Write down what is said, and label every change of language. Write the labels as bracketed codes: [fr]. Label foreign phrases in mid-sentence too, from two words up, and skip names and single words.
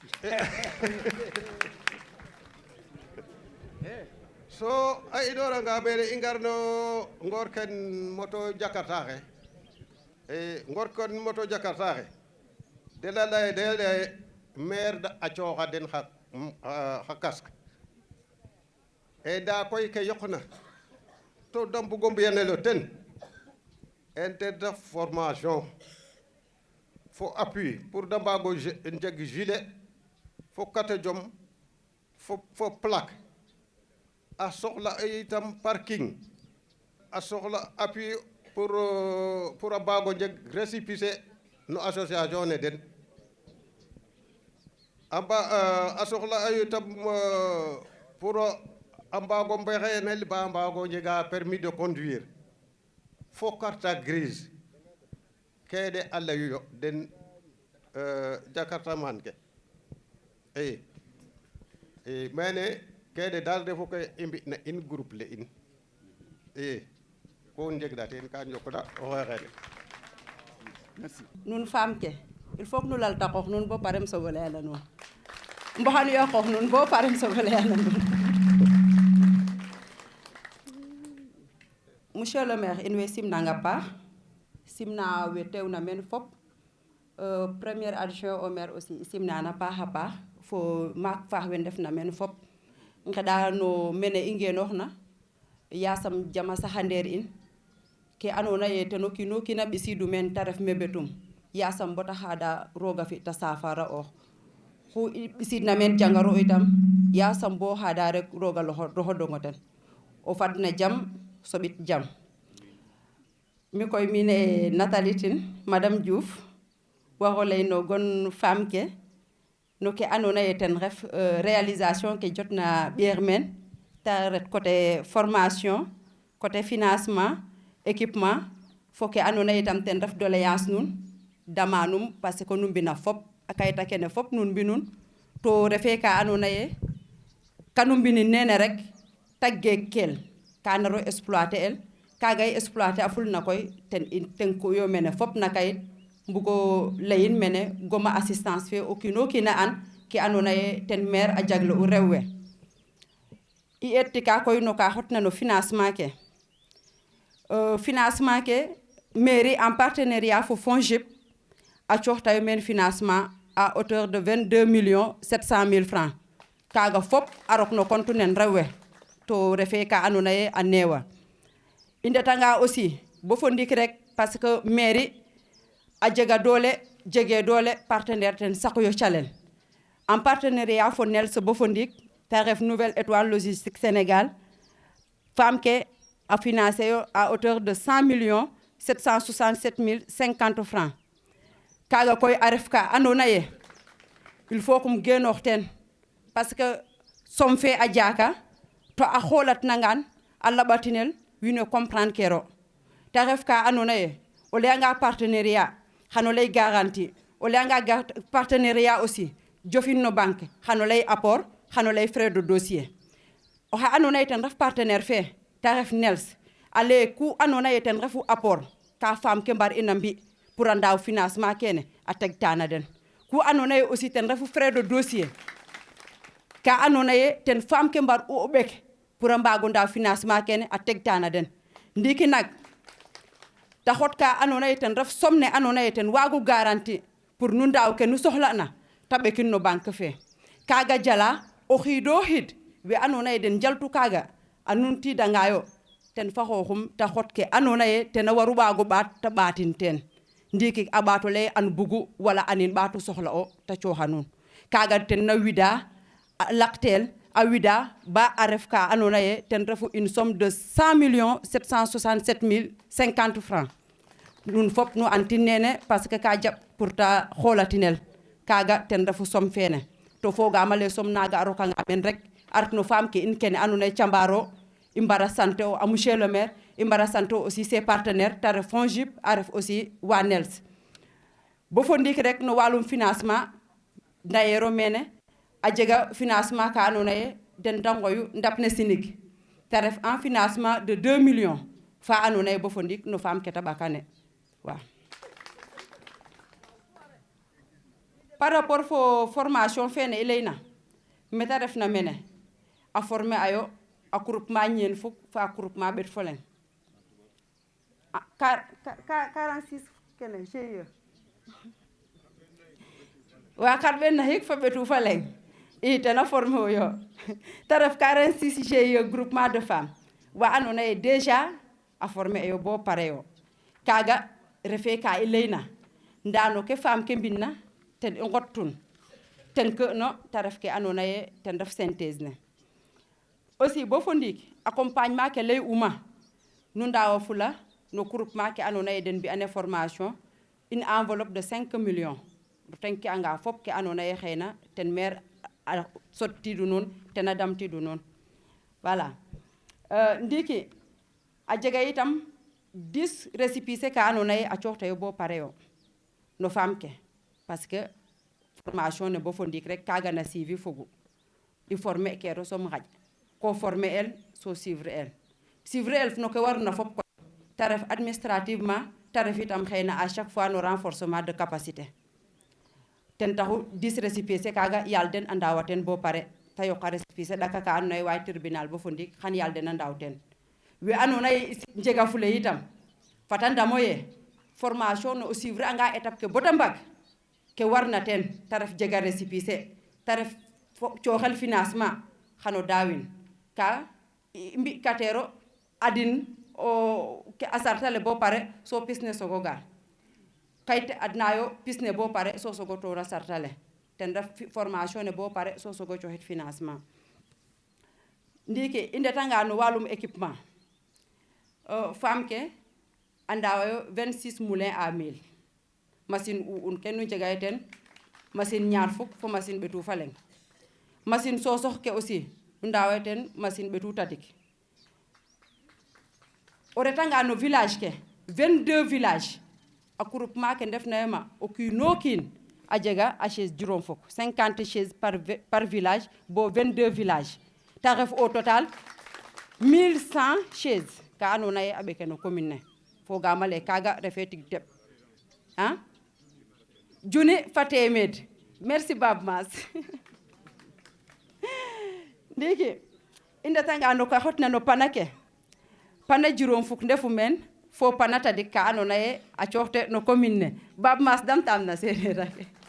[srr] so a inoranga ɓeene i ngarno ngoor ken moto jakarta xe ngoor ken moto jakarta xe de la lay de lay maire a cooxa den xa casque nda koy ke yoqna to da mbugo mbiyanelo ten inter [fr] de formation [srr] fo [fr] appui pour [srr] da mbaago njeg gilet fo kate jom fo plaque a soxla itam parking a soxla [fr] appui pour [srr] a mbaago njeg récépissé no association ne den a soxla itam pour a mbaago mbexeenel ba mbaago njega [fr] permis de conduire [srr] fo [fr] carte grise [srr] kene a layu yo den jakarta man ke i mene kene daal refu ke i mbi'na in groupe le in i ku njegna teen ka njokna oxe xene Merci. Nun femme ke [fr] il faut que [srr] nu lalta qoox nuun bo parem soog o layana nuun mboxanuyo qoox nuun bo parem soog o layana nuun monsieur [fr] le maire [srr] in way simnanga paax simna we teewna meen fop [fr] premier adjoint au maire aussi [srr] i simnana paax a paax fo maak faax we ndefna meen fop ngeɗa no mene i ngenooxna yasam jama saxa ndeer in ke andoona yee ten o kiin o kiin a ɓisiidu meen ta ref mébétum yasam bata xaada roog a fi ta safara oox xu i ɓisiidna meen jangaru itam yasam bo xaada rek roog a roxodongo ten o fad na jam soɓit jam mi koy mi ne Nathalie Tine madame Diouf waxo lay no gon femme ke no ke andoona yee ten ref réalisation ke jotna ɓeer meen ta ret [fr] côté formation côté financement équipement [srr] fo ke andoona yee tam ten ref doléance nun dama num [fr] parce que [srr] nu mbina fop a kayita kene fop nun mbinun to refe ka andoona yee kanu mbinin nene rek ta geekel ka naro exploiter el kaaga i exploiter a fulna koy ten i tenkuyo mene fop na kayit mbugo layin mene goma assistance fe o kiin o kiin a an ke andoona yee ten maire a jagle'u rew we i eetika koy no ka xotna no financement ke financement ke mairie [fr] en partenariat [srr] fo FONGIP a cooxtayo meen financement [fr] à hauteur de 22 millions 700 000 francs [srr] kaaga fop a rok no compte nen rew we to refe ka andoona yee a neewa i ndetanga aussi bo fo ndik rek [fr] parce que [srr] mairie a jega doole jege doole partenaire ten saqoyo calel [fr] en partenariat [srr] fo NELS bo fo ndik ta ref Nouvelle Étoile Logistique Sénégal femme ke a financé yo [fr] à hauteur de 100 millions 767 050 francs [srr] kaaga koy a ref ka andoona yee [fr] il faut [srr] kum genoox teen [fr] parce que [srr] som fe a jaaka to a xoolatnangaan a laɓatinel wiin we comprendre kero ta ref ka andoona yee o layanga partenariat xan o lay garantie o layanga [fr] partenariat aussi [srr] jofin no banque xan o lay apport xan o lay [fr] frais de dossier [srr] oxe andoona yee ten ref partenaire fe ta ref NELS a lay ku andoona yee ten refu apport ka femme ke mbar ina mbi pour a ndaaw financement kene a tegtana den ku andoona yee aussi ten refu [fr] frais de dossier [srr] ka andoona yee ten femme ke mbar u o ɓek pour a mbaago ndaaw financement kene a tegtana den ndiiki nak ta xot ka andoona yee ten ref somme ne andoona yee ten waagu garantie pour nu ndaaw ke nu soxla'na ta ɓekin no banque fe kaaga jala o xiid o xiid we andoona yee den njaltu kaaga a numtiidangaayo ten fa xooxum ta xot ke andoona yee ten a waru waago ɓaat ta ɓaatin teen ndiiki a ɓaato lay an bugu wala anin ɓaatu soxla o ta cooxa nuun kaaga ten na wida a laqteel a wida ba a ref ka andoona yee ten refu [fr] une somme de 100 millions 767 050 francs [srr] nun fop nu antin nene [fr] parce que [srr] ka jaɓ pour ta xoolatinel kaaga ten refu somme fene to fogaam ale somme naaga a rokanga men rek a ret no femme ke in kene andoona yee cambaaro i mbara sant o a [fr] monsieur le maire [srr] i mbara sant o [fr] aussi ses partenaires [srr] ta ref FONGIP a ref aussi wa NELS bo fo ndiik rek no walum financement ndayeero mene a jega financement ka andoona yee den da ngoyu ndap ne sinig te ref [fr] en financement de 2 millions [srr] fa andoona yee bo fo ndiik no femme ke ta ɓakane waaw. [fr] Par rapport [srr] fo formation fene i layna me ta refna mene a former ayo a groupement ñeen fuk fa a groupement ɓet fo leŋ 46 kene GIE wa xar ɓen naxik fa ɓetu fa leŋ i tena former oyo ta ref 46 GIE [fr] groupement de femme [srr] wa andoona yee déjà a former eyo bo pare yo kaaga refe ka i layna ndaa no ke femme ke mbinna ten i ngottun ten ke no ta ref ke andoona yee ten ref synthèse ne aussi bo fo ndiik accompagnement ke lay uma nu ndaawa fula no groupement ke andoona yee den mbi'ane formation [fr] une enveloppe de 5 millions [srr] ten ke anga fop ke andoona yee xeyna ten maire a sottiidu nuun ten a damtiidu nuun voilà ndiiki a jega itam 10 récépissé ka andoona yee a cooxtayo bo pare yo no femme ke [fr] parce que formation [srr] ne bo fo ndiik rek kaaga na suivi fogu i former kero som xaj ko former el so suivre el no ke warna fop ko ta ref administrativement ta ref itam xeyna [fr] à chaque fois [srr] no [fr] renforcement de [srr] capacité ten taxu 10 récépissé kaaga yaal den a ndaawa ten bo pare ta yoqa récépissé ɗaka ka andoona yee waay tribunal bo fo ndiik xan yaal den a ndaaw ten we andoona yee njega fule itam fata ndamo ye formation ne o suivre anga étape ke bota mbag ke warna ten ta ref jega récépissé ta ref cooxel financement xano daawin ka i mbi'kateero adin o ke a sartale bo pare so pis ne sogo gar kayit adnayo pis ne bo pare so sogo toora sartale ten ref formation ne bo pare so sogo cooxit financement ndiiki i ndetanga no walum équipement femme ke a ndaawayo 26 [fr] moulin à [srr] 1000 machine un ke nu njega ten machine ñaar fuk fo machine ɓetu fa leŋ machine sosox ke aussi nu ndaawayo ten machine ɓetu tadik o retanga no village ke 22 village a groupement ke ndefnayo ma o kiino kiin a jega a chaise juroom fuk 50 chaise par village bo 22 village ta ref [fr] au total [srr] 1100 chaise ka andoona yee a ɓeke no commune ne fogaam ale kaaga refee tig teɓ junni fa téeméer merci Bab Mas ndiiki i ndetanga no ka xotna no pana ke pana juroom fuk ndefu meen fo pana tadik ka andoona yee a cooxte no commune ne Bab Mas damtaam na seereer ake